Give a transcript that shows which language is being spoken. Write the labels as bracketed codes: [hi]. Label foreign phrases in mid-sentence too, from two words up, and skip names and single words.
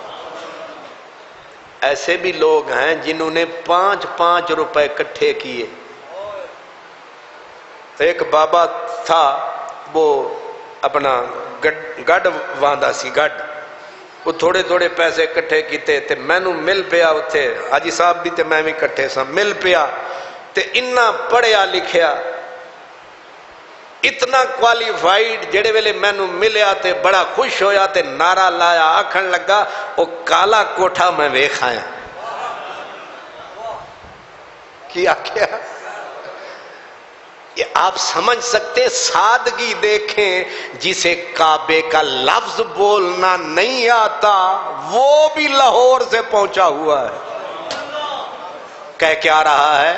[ur] ایسے بھی لوگ ہیں جنہوں نے 5 روپے اکٹھے کیے۔ تو ایک بابا تھا، [pa] وہ اپنا گڈ واندا سی، گڈ، وہ تھوڑے تھوڑے پیسے اکٹھے کیتے تے مینوں مل پیا اتھے، حاجی صاحب بھی تے میں بھی اکٹھے سا، مل پیا تے اتنا پڑھیا لکھیا، اتنا کوالیفائیڈ، جڑے ویلے مینوں ملیا تے بڑا خوش ہویا تے نعرہ لایا، آکھن لگا او کالا کوٹھا میں ویکھ آیا۔ [ur] کیا کیا؟ یہ آپ سمجھ سکتے، سادگی دیکھیں، جسے کعبے کا لفظ بولنا نہیں آتا وہ بھی لاہور سے پہنچا ہوا ہے، کہہ کیا رہا ہے؟